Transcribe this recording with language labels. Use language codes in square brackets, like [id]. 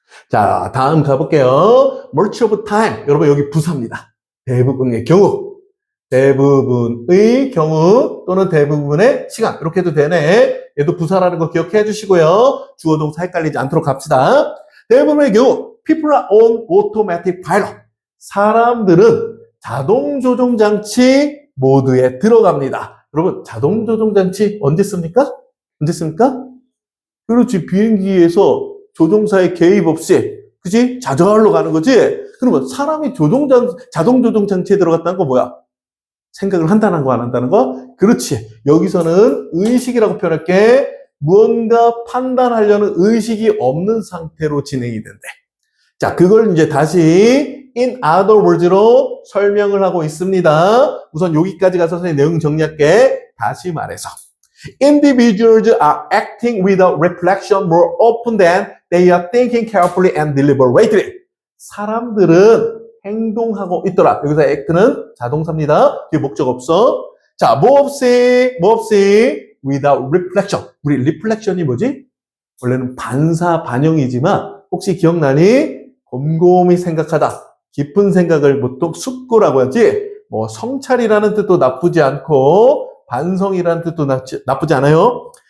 [ko] 자, 다음 가볼게요. [en] Much of time. [ko] 여러분 여기 부사입니다. 대부분의 경우. 대부분의 경우 또는 대부분의 시간. 이렇게 해도 되네. 얘도 부사라는 거 기억해 주시고요. 주어 동사 헷갈리지 않도록 갑시다. 대부분의 경우 [en] people are on automatic pilot. [ko] 사람들은 자동 조종 장치 모드에 들어갑니다. 여러분, 자동 조종 장치 언제 씁니까? 언제 씁니까? 그렇지. 비행기에서 조종사의 개입 없이, 그치? 자정하러 가는 거지? 그러면 사람이 자동 조종 장치에 들어갔다는 거 뭐야? 생각을 한다는 거, 안 한다는 거? 그렇지. 여기서는 의식이라고 표현할게. 무언가 판단하려는 의식이 없는 상태로 진행이 된대. 자, 그걸 이제 다시 [en] in other words [ko] 로 설명을 하고 있습니다. 우선 여기까지 가서 선생님 내용 정리할게. 다시 말해서 [en] individuals are acting without reflection more often than they are thinking carefully and deliberately. [ko] 사람들은 행동하고 있더라. 여기서 act는 자동사입니다. 뒤에 목적 없어. 자, 뭐 없이 [en] without reflection. [ko] 우리 reflection이 뭐지? 원래는 반사 반영이지만 혹시 기억나니? 곰곰이 생각하다. 깊은 생각을 보통 숙고라고 하지, 뭐 성찰이라는 뜻도 나쁘지 않고 반성이라는 뜻도 나쁘지 않아요.